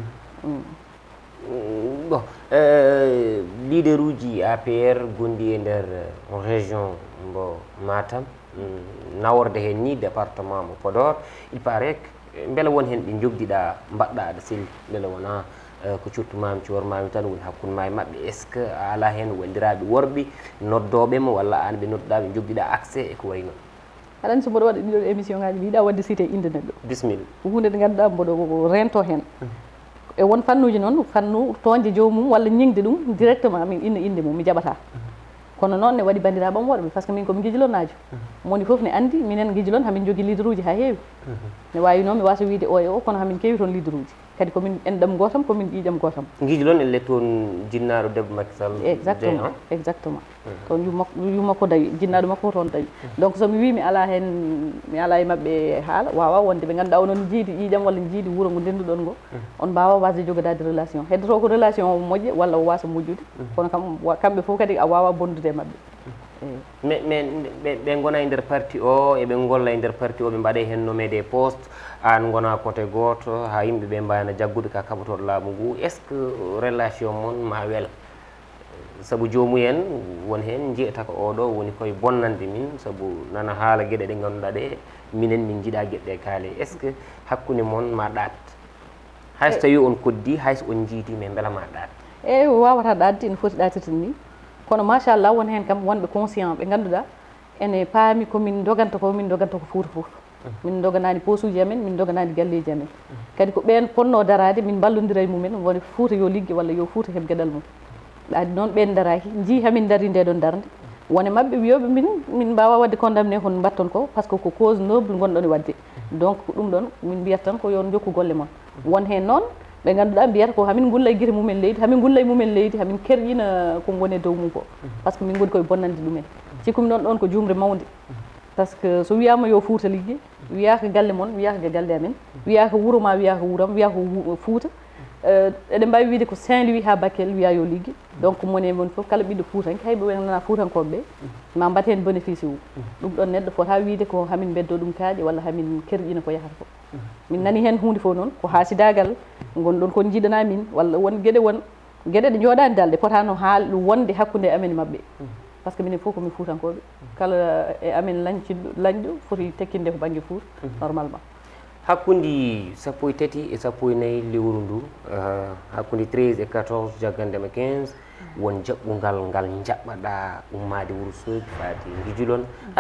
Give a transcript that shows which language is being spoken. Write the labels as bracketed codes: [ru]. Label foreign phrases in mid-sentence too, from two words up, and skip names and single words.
[ff] bon leader uji APR gondi e nder région mbo Matam naworde hen ni département mo Podor [fr] il paraît que [ff] beele won hen ɓe jogdiɗa mbaɗɗa aɗa selli beele wona ko curtumami cormami tan woni hakkude ma e mabɓe [fr] est ce que [ff] a ala hen wandiraɓe worɓe noddoɓema walla an ɓe nodduɗa ɓe jogdiɗa accès e ko way noon aɗa andi so mboɗo waɗa ɗiɗo émission ngaji mi yiiɗa wadde cité inde neɗɗo bisimilla ko hunde nde ganduɗa mboɗo rento hen e won fannuji noon fannu toñde jomum walla ñingde ɗum directement min inna inde mum mi jaɓata kono noon ne waɗi bandiraɓam worɓe par ce que min komi guijilonajo moni foof ne andi minen guijilon hamin jogui leader uji ha heewi ne wawi noon mi wasa wiide o e o kono hamin keewi toon leader uji kadi komin enɗam gotam komin ƴiƴam gotam guijilon elle toon jinnaɗo debbo Macky Sall [fr] exactement exactement [ff] toon yumakko dawi jinnaɗo makko toon dawi donc somi wi mi ala hen mi ala e mabɓe haala wawa wonde ɓe ganduɗa onon jiidi ƴiƴam walla jiidi wuuro ngo ndenduɗon ngo on mbawa wasde jogodade relation heddoto ko relation o moƴƴe walla o wasa moƴƴude kono kamɓe fof kadi a wawa bondude e mabɓe mais ɓe gona e nder parti o eɓe golla e nder parti o ɓe mbaɗe hen [fr] nommé des postes [ff] an gona côté goto ha yimɓeɓe mbayana jaggude ka kaɓatoɗo laamu ngu [fr] est ce que relation [ff] moon ma wela saabu jomumen won hen jeyata ko oɗo woni koye bonnande min saabu nana haala gueɗe ɗe ganduɗa ɗe minen min jiiɗa gueɗe kaale [fr] est ce que [ff] hakkude moon ma ɗat hayso tawi on koddi hayso on jiidi mais beela ma ɗat eyyi wawata ɗadde ene foti ɗatirde ni kono machallah won hen kam wonɓe conscient ɓe ganduɗa ene paami komin doganta ko Fouta foof min doganani posuji amen min doganani galleji amen kadi ko ɓen ponno darade min ballodira e mumen woni Fouta yo liggue walla yo Fouta heɓ gueɗal mum ɗaadi noon ɓen daraki jii hamin dari ndeɗon darde wone mabɓe wiyoɓe min mbawa wadde condamné hono mbatton ko par ce que ko [fr] cause noble [ff] gonɗon e wadde donc ɗum ɗon min mbiyat tan ko yon jokku golle moon won hen noon ɓe ganduɗa mbiyata ko hamin gulla e guite mumen leydi hamin gulla e mumen leydi hamin kerƴina ko gone dow mum ko par ce que min goni koye bonnande ɗumen cikkumi noon ɗon ko jumre mawde par ce que so wiyama yo Fouta liggue wiyaka galle moon wiyaka galle amen wiyaka wuuro ma wiyaka wuuram wiyaka Fouta eɗen mbawi wiide ko Saint Louis ha Bakel wiya yo liggue donc moni mon foof kala ɓiɗɗo Foutanke hayɓe wonana Foutankoɓe ma mbat hen bénéfice wu ɗum ɗon neɗɗo fota wiide ko hamin beddo ɗum kaaƴe walla hamin kerƴina ko yahata ko min nani hen hunde fof noon ko hasidagal gonɗon kon jiiɗana min walla won gueɗe ɗe jooɗani dal ɗe potano haal wonde hakkude amen mabɓe par ce que minen fof komin Foutankoɓe kala e amen lañɗo foti tekkinde ko banggue Fouta normalement hakkude 13 e 14 lewru ndu hakkude 13 et 14 jaggandema 15 won jaɓɓugal ngal jaɓɓaɗa ummade Wourossogui faati Guijilon aɗa